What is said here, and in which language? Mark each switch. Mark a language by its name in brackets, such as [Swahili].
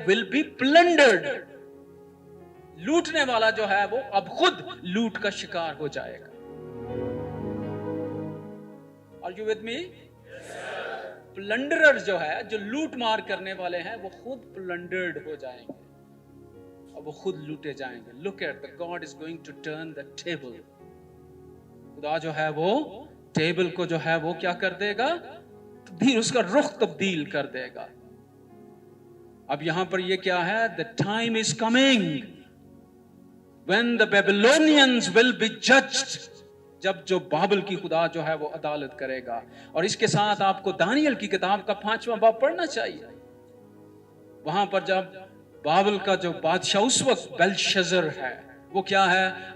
[English] Will be plundered. [Hindi] लूटने वाला जो है वो अब खुद लूट का शिकार हो जाएगा। [English] Are you with me? [Hindi] प्लंडरर जो है, जो लूट मार करने वाले हैं, वो खुद प्लंडर्ड हो जाएंगे और वो खुद लूटे जाएंगे। [English] Look at the God is going to turn the table. [Hindi] खुदा जो है वो टेबल को जो है वो क्या कर देगा? तब्दील, उसका रुख तब्दील कर देगा। अब यहां पर ये क्या है? [English] The time is coming when the Babylonians will be judged. [Hindi] जब जो बाबल की खुदा जो है वो अदालत करेगा। और इसके साथ आपको दानियल की किताब का 5वां बाब पढ़ना चाहिए। वहां पर जब बाबल का जो बादशाह उस वक्त बेलशज़र है, वो क्या है?